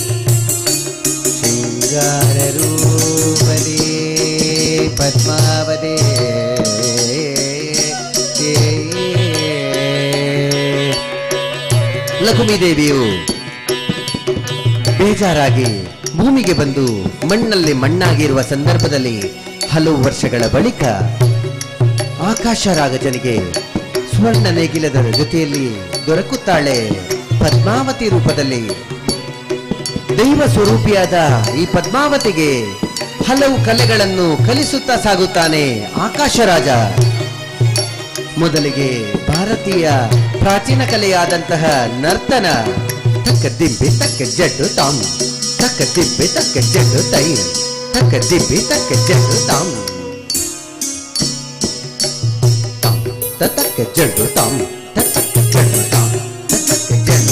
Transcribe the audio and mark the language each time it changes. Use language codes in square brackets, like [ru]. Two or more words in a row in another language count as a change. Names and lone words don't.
[kn] ಶೃಂಗಾರ ರೂಪದೇ ಪದ್ಮಾವತಿ ಲಕ್ಷ್ಮೀ ದೇವಿಯು ಬೇಜಾರಾಗಿ ಭೂಮಿಗೆ ಬಂದು ಮಣ್ಣಲ್ಲಿ ಮಣ್ಣಾಗಿರುವ ಸಂದರ್ಭದಲ್ಲಿ ಹಲವು ವರ್ಷಗಳ ಬಳಿಕ ಆಕಾಶ ರಾಗಜನಿಗೆ ಸ್ವರ್ಣ ನೇಗಿಲದ ಜೊತೆಯಲ್ಲಿ ದೊರಕುತ್ತಾಳೆ ಪದ್ಮಾವತಿ ರೂಪದಲ್ಲಿ. ದೈವ ಸ್ವರೂಪಿಯಾದ ಈ ಪದ್ಮಾವತಿಗೆ ಹಲವು ಕಲೆಗಳನ್ನು ಕಲಿಸುತ್ತಾ ಸಾಗುತ್ತಾನೆ ಆಕಾಶ ರಾಜ. ಮೊದಲಿಗೆ ಭಾರತೀಯ ಪ್ರಾಚೀನ ಕಲೆಯಾದಂತಹ ನರ್ತನ. ತಕ್ಕ ದಿಬ್ಬೆ ತಕ್ಕ ಜಡ್ಡು ತಾಮ್, ತಕ್ಕ ದಿಬ್ಬೆ ತಕ್ಕ ಜಡ್ಡು ತೈ, ತಕ್ಕ ದಿಬ್ಬೆ ತಕ್ಕ ಜಡ್ಡು ತಾಮ್, ತಕ್ಕ ಜಡ್ಡು ತಾಮ್, ತಕ್ಕ ಜಡ್ಡು ತಾಮ್, ತಕ್ಕ ಜಡ್ಡು